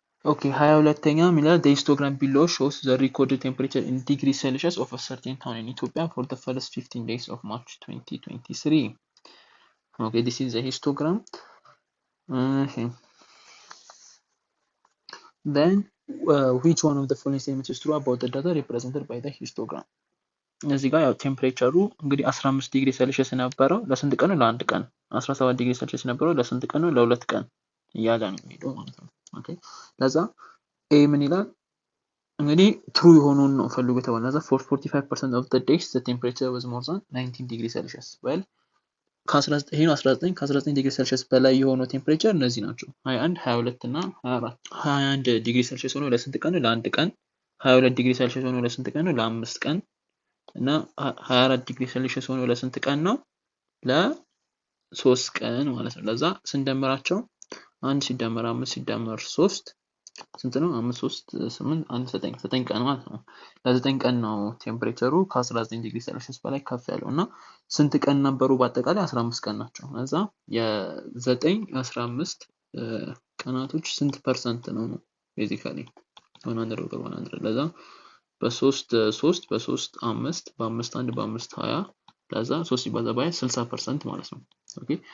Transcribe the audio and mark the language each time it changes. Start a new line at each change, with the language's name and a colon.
English: okay
Amharic: 22ኛ ሚላል
English: the histogram below shows the recorded temperature in degrees Celsius of a certain town in Ethiopia for the first 15 days of March 2023. okay this is the histogram okay. then which one of the following statements is true about the data represented by the histogram?
Amharic: እዚህ ጋር ያው ቴምፕሬቸሩ እንግዲህ 15 ዲግሪ ሴልሺየስ የነበረው ለስንት ቀን ነው? ለአንድ ቀን 17 ዲግሪ ሴልሺየስ የነበረው ለስንት ቀን ነው? ለሁለት ቀን እያለ ነው የሚሄደው ማለት ነው። ኦኬ ለዛ ኤ ምን ይላል እንግዲህ ትሩ የሆነውን ነው ፈልጉ የተባለ ለዛ
English: for 45% of the days the temperature was more than 19
Amharic: ዲግሪ ሴልሺየስ well ከ19 ይሄ ነው 19 ከ19 ዲግሪ ሴልሺየስ በላይ የሆነው ቴምፕሬቸር እነዚህ ናቸው 21 22 እና 24 21 ዲግሪ ሴልሺየስ ሆኖ ለስንት ቀን ነው? ለአንድ ቀን 22 ዲግሪ ሴልሺየስ ሆኖ ለስንት ቀን ነው? ለአምስት ቀን እና 24 ዲግሪ ሴልሺየስ ሆኖ ለስንት ቀን ነው? ለ3 ቀን ማለት ነው። ለዛ ስንደምራቸው 1 ሲደመር 5 ሲደመር 3 ስንት ነው? 5 3 8 1 9 9 ቀን ማለት ነው። ለ9 ቀን ነው ቴምፕሬቸሩ ከ19 ዲግሪ ሴልሺየስ በላይ ከፍ ያለው እና ስንት ቀን ነበሩ? በአጠቃላይ 15 ቀን ናቸው። ለዛ የ9 15 ቀናቶች ስንት ፐርሰንት ነው ቤዚካሊ 100 ለዛ በ3 3 በ3 5 በ5 1 በ5 20 ለዛ 3 ሲባዛ በ20 60% ማለት ነው ኦኬ